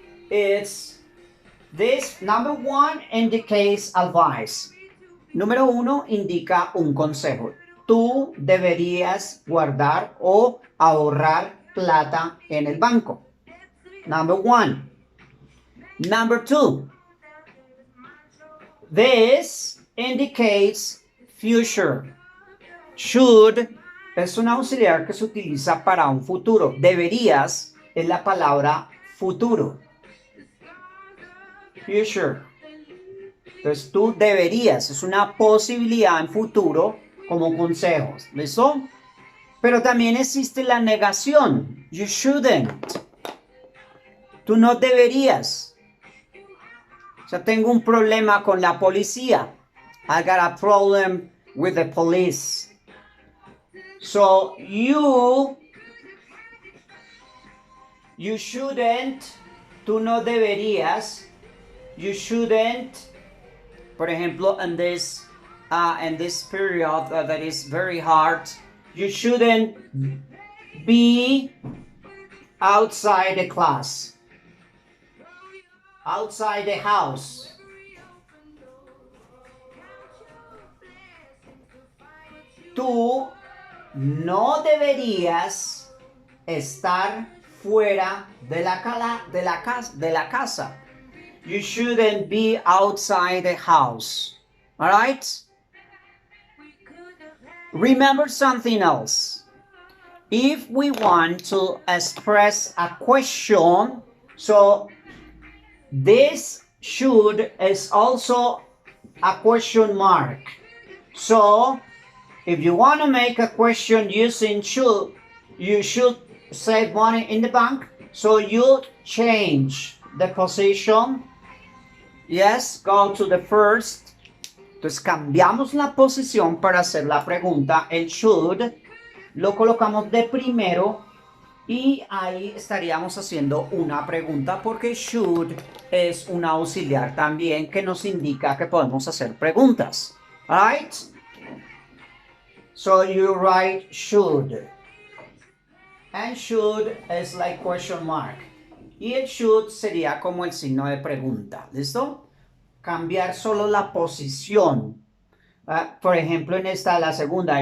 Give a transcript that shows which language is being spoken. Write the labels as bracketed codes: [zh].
[en] This number one indicates advice. [es] Número uno indica un consejo. Tú deberías guardar o ahorrar plata en el banco. [en] Number one. Number two. This indicates future. [es] Should es un auxiliar que se utiliza para un futuro. Deberías es la palabra futuro. [en] Future. [es] Entonces tú deberías, es una posibilidad en futuro como consejos, ¿listo? Pero también existe la negación. [en] You shouldn't. [es] Tú no deberías. O sea, tengo un problema con la policía. [en] I got a problem with the police. So you shouldn't, [es] tú no deberías, [en] you shouldn't, [es] por ejemplo, [en] in this period that is very hard, you shouldn't be outside the class, outside the house. [es] Tú no deberías estar fuera de la casa. [en] You shouldn't be outside the house. All right? Remember something else. If we want to express a question, so this should is also a question mark. So if you want to make a question using should, you should save money in the bank. So you change the position. Yes, go to the first. [es] Entonces cambiamos la posición para hacer la pregunta. El should lo colocamos de primero y ahí estaríamos haciendo una pregunta porque should es un auxiliar también que nos indica que podemos hacer preguntas. [en] Alright? So you write should. And should is like question mark. [es] Y el should sería como el signo de pregunta. ¿Listo? Cambiar solo la posición. Por ejemplo, en esta, la segunda.